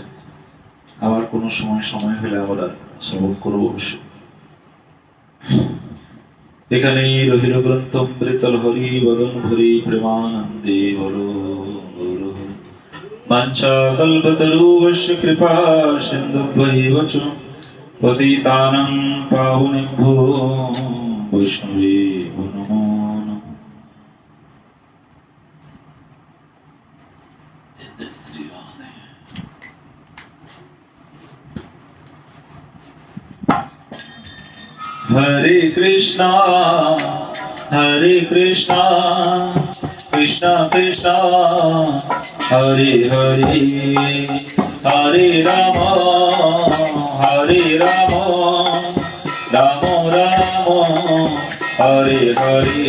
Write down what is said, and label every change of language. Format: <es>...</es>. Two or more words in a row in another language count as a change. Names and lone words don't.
<bn>আবার কোনো সময় হলে আমরা শ্রবণ করবো অবশ্যই। এখানেই রহিল গ্রন্থ অমৃতল হরি বদন ভরি প্রেমানন্দে বলো বলো।</bn> <sa>বাঞ্ছা কল্পতরুভ্যশ্চ কৃপা সিন্ধুভ্যৈব চ পতিতানাং পাবনেভ্যো বৈষ্ণবেভ্যো নমো নমঃ। हरे कृष्णा कृष्णा कृष्णा हरे हरे, हरे राम राम राम हरे हरे।</sa>